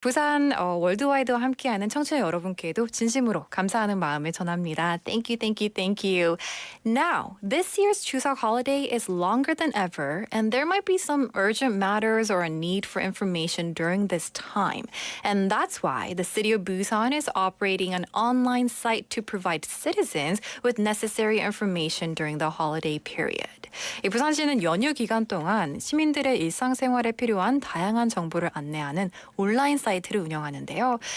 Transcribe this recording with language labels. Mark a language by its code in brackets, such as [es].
[ko] 부산 월드와이드와 함께하는 청취자 여러분께도 진심으로 감사하는 마음을 전합니다. [en] Thank you, thank you, thank you. Now, this year's Chuseok holiday is longer than ever, and there might be some urgent matters or a need for information during this time. And that's why the city of Busan is operating an online site to provide citizens with necessary information during the holiday period. [ko] 이 부산시는 연휴 기간 동안 시민들의 일상생활에 필요한 다양한 정보를 안내하는 온라인 사이트를 운영하는데요.